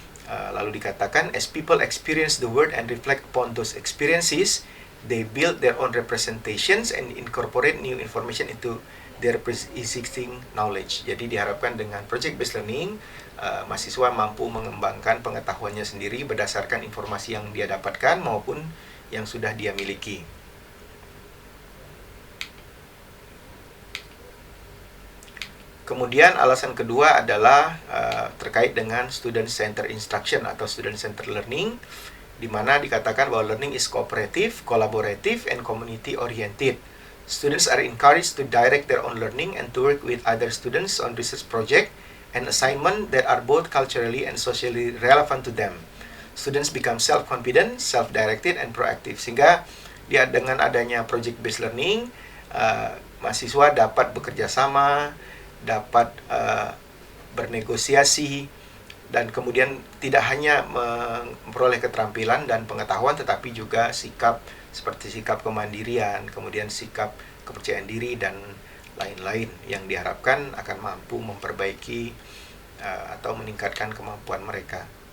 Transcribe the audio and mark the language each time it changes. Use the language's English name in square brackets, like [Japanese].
[English] Lalu dikatakan, as people experience the world and reflect upon those experiences, they build their own representations and incorporate new information into their pre-existing knowledge. [Indonesian] Jadi diharapkan dengan project based learning, mahasiswa mampu mengembangkan pengetahuannya sendiri berdasarkan informasi yang dia dapatkan maupun yang sudah dia miliki. Kemudian alasan kedua adalah terkait dengan student center instruction atau student center learning, di mana dikatakan bahwa [English] learning is cooperative, collaborative, and community oriented. Students are encouraged to direct their own learning and to work with other students on research project and assignment that are both culturally and socially relevant to them. Students become self-confident, self-directed, and proactive. [Indonesian] Sehingga dengan adanya project-based learning, mahasiswa dapat bekerja sama, dapat bernegosiasi, dan kemudian tidak hanya memperoleh keterampilan dan pengetahuan, tetapi juga sikap seperti sikap kemandirian, kemudian sikap kepercayaan diri, dan lain-lain yang diharapkan akan mampu memperbaiki atau meningkatkan kemampuan mereka.